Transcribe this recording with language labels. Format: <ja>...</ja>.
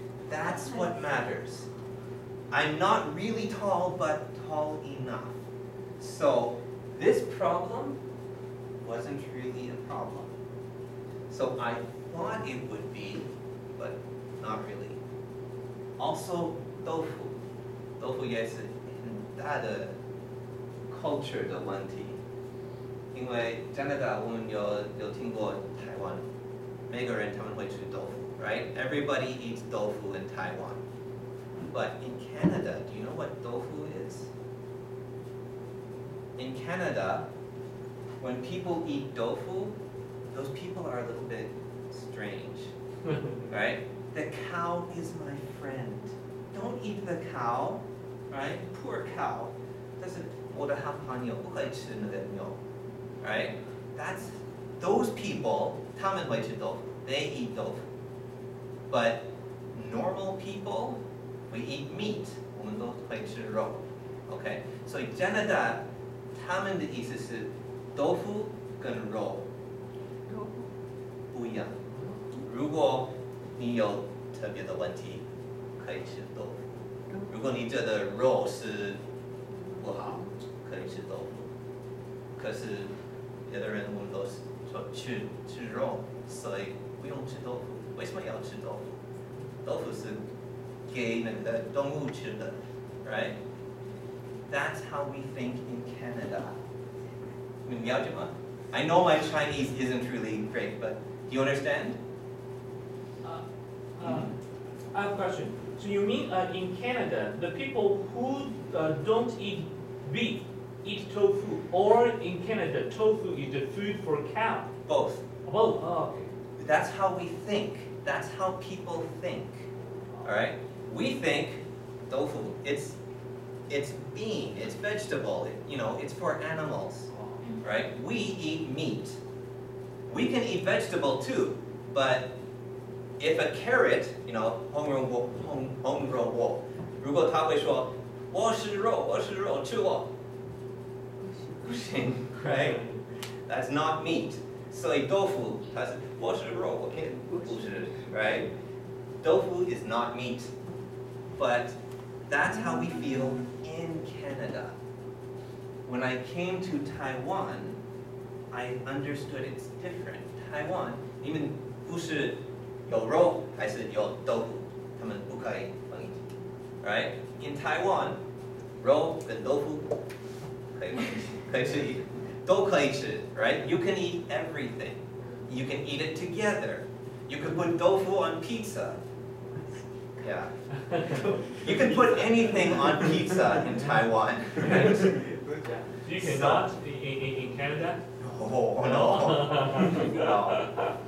<en>That's what matters. I'm not really tall, but tall enough. So this problem wasn't really a problem. So I thought it would be, but not really. Also, tofu.</en> <zh>Tofu 也是很大的 culture 的问题。因为加拿大我们有听过台湾，每个人他们会吃豆腐 right?</zh> <en>Everybody eats tofu in Taiwan. But in Canada, do you know what tofu is? In Canada, when people eat tofu, those people are a little bit strange, right? The cow is my friend. Don't eat the cow, right? Poor cow.</en> <zh>但是我的好朋友不可以吃那个牛 right?</zh> <en>That's those people,</en> <zh>他们会吃豆腐</zh> <en>they eat tofu. But normal people, we eat meat.</en> <zh>我们都会吃肉 okay? 所以加拿大他们的意思是豆腐跟肉不一样。如果你有特别的问题，可以吃豆腐。如果你觉得肉是不好，可以吃豆腐。可是有的人我们都说吃肉，所以不用吃豆腐。为什么要吃豆腐？豆腐是给那个动物吃的 right?</zh> <en>That's how we think in Canada.</en> <zh>你了解吗？</zh> <en>I know my Chinese isn't really great, but do you understand? I have a question. So you mean in Canada, the people who don't eat beef eat tofu, or in Canada, tofu is the food for cow? Both. Both. Oh, okay. That's how we think. That's how people think. All right? We think tofu. It's bean. It's vegetable. It's for animals. Right? We eat meat. We can eat vegetable too, but if a carrot,</en> <zh>红萝卜，如果他会说我是肉，吃我，不行</zh> <en>right? That's not meat.</en> <zh>所以豆腐，它是我是肉，我可以不吃 right?</zh> <en>Tofu is not meat, but that's how we feel in Canada. When I came to Taiwan, I understood it's different.</en> <zh>Taiwan, 你们不是有肉还是有豆腐，他们不可以放一起 right? In Taiwan, 肉跟豆腐可以吃，都可以吃 right?</zh> <en>You can eat everything. You can eat it together. You can put tofu on pizza. Yeah. You can put anything on pizza in Taiwan. Right? You cannot in Canada? Oh, no. No.</en>